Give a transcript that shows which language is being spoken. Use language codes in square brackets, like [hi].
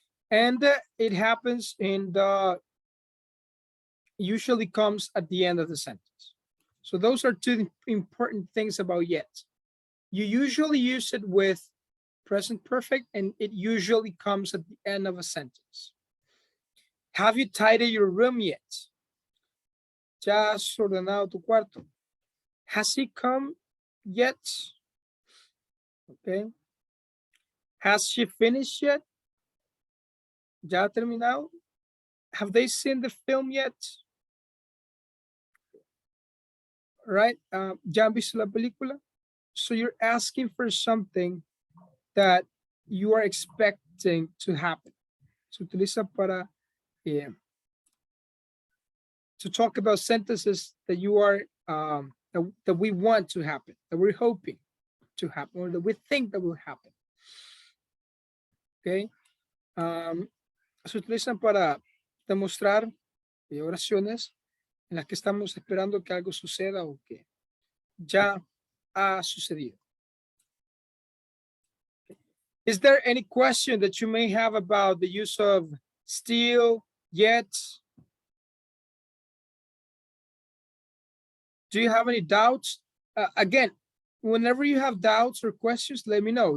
[en] And it happens in the, usually comes at the end of the sentence. So those are two important things about yet. You usually use it with present perfect and it usually comes at the end of a sentence. Have you tidied your room yet? [es] ¿Ya has ordenado tu cuarto? [en] Has he come yet? Okay. Has she finished yet? [es] ¿Ya ha terminado? [en] Have they seen the film yet? Right? [es] ¿Ya han visto la película? [en] So you're asking for something that you are expecting to happen. [es] Se utiliza para [en] to talk about sentences that you are that we want to happen, that we're hoping to happen, or that we think that will happen. Okay. [es] Se utilizan para demostrar oraciones en las que estamos esperando que algo suceda o que ya ha sucedido. [en] Is there any question that you may have about the use of still, yet? Do you have any doubts? Again, whenever you have doubts or questions, let me know.